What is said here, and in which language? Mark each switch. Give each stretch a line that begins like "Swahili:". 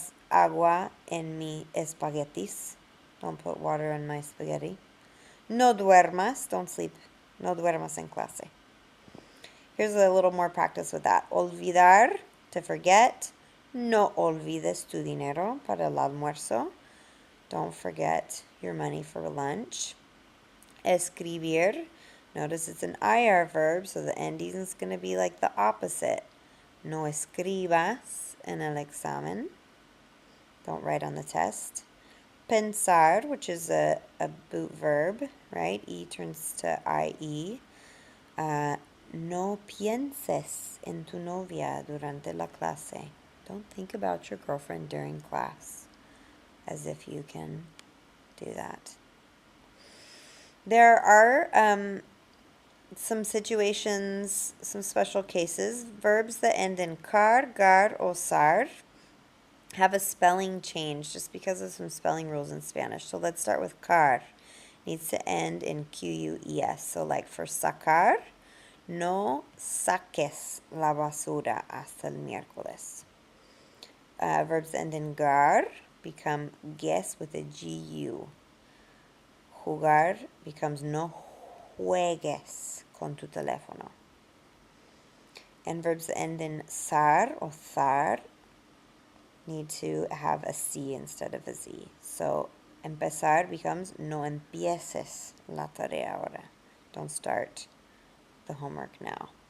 Spanish: agua en mi espaguetis.
English: Don't put water in my spaghetti.
Spanish: No duermas.
English: Don't sleep.
Spanish: No duermas en clase.
English: Here's a little more practice with that. Olvidar, to forget.
Spanish: No olvides tu dinero para el almuerzo.
English: Don't forget your money for lunch. Escribir. Notice it's an IR verb, so the ending is going to be like the opposite.
Spanish: No escribas en el examen.
English: Don't write on the test. Pensar, which is a boot verb, right? E turns to IE.
Spanish: No pienses en tu novia durante la clase.
English: Don't think about your girlfriend during class, as if you can do that. There are some situations, some special cases. Verbs that end in car, gar, or sar have a spelling change just because of some spelling rules in Spanish. So let's start with car. Needs to end in QUES. So like for
Spanish: sacar, no saques la basura hasta el miércoles.
English: Verbs that end in gar become guess with a GU.
Spanish: Jugar becomes no juegues con tu teléfono.
English: And verbs that end in sar or thar need to have a C instead of a Z.
Spanish: So empezar becomes no empieces la tarea ahora.
English: Don't start the homework now.